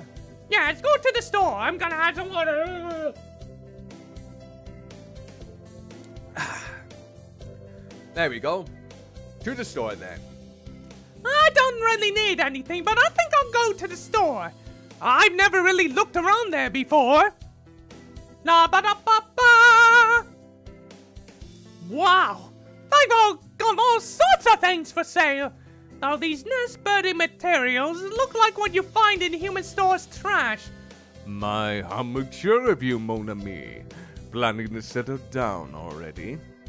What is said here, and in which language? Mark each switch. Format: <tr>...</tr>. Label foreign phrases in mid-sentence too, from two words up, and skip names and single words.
<en>Yeah, let's go to the store. I'm gonna have some water. There we go. To the store then. I don't really need anything, but I think I'll go to the store. I've never really looked around there before. La-ba-da-ba-ba! Wow! They've all got all sorts of things for sale. Now these nest birding materials look like what you find in human stores' trash. My, how mature of you,</en> <fr>mon ami.</fr> <en>Planning to settle down already?</en>